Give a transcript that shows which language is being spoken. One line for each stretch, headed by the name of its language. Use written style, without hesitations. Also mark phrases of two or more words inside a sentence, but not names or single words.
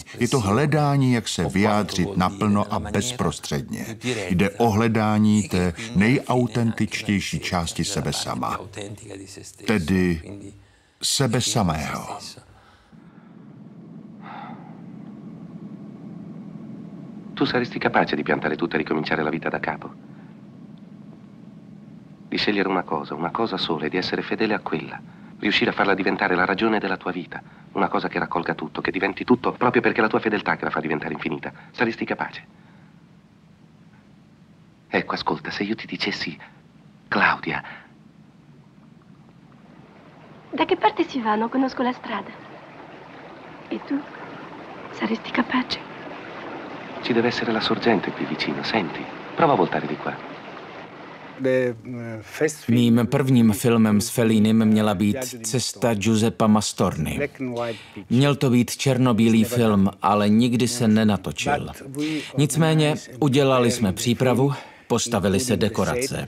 Czech: Je to hledání, jak se vyjádřit naplno a bezprostředně. Jde o hledání té nejautentičtější části sebe sama, tedy sebe samého.
Italian: Tu saresti capace di piantare tutto e ricominciare la vita da capo? Di scegliere una cosa sola e di essere fedele a quella, Riuscire a farla diventare la ragione della tua vita. Una cosa che raccolga tutto, che diventi tutto, proprio perché è la tua fedeltà che la fa diventare infinita. Saresti capace? Ecco, ascolta, se io ti dicessi, Claudia... Da che parte si va? Non conosco la strada. E tu? Saresti capace? Ci deve essere la sorgente qui vicino, senti. Prova a voltare di qua.
Czech: Mým prvním filmem s Fellinem měla být Cesta Giuseppa Mastorny. Měl to být černobílý film, ale nikdy se nenatočil. Nicméně udělali jsme přípravu, postavili se dekorace.